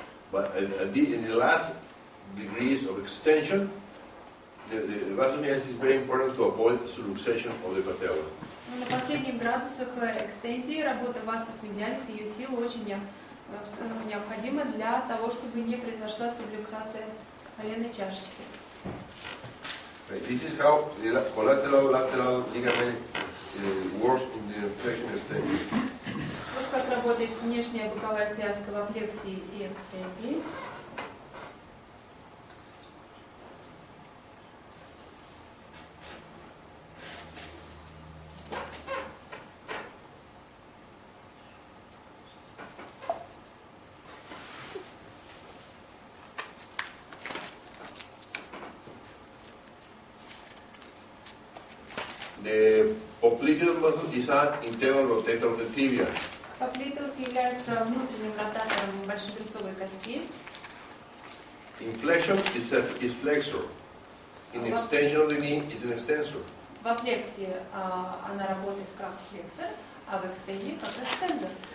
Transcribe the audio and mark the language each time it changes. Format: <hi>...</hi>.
<en>But in the last degrees of extension, the vasus medialis is very important to avoid subluxation of the patella.</en> <ru>На последних градусах экстензии работа вастус медиалис и ее сила очень необходима для того, чтобы не произошла сублюксация коленной чашечки.</ru> <en>This is how the collateral ligament works in the flexion extension.</en> <ru>Вот как работает внешняя боковая связка во флексии и экстензии.</ru> <en>The popliteus muscle is an internal rotator of the tibia.</en> <ru>Поплитеус является внутренним ротатором большебрюцовой кости.</ru> <en>In flexion is flexor. In extension of the knee is an extensor.</en> <ru>Во флексии она работает как флексор, а в экстензии как экстензор.</ru>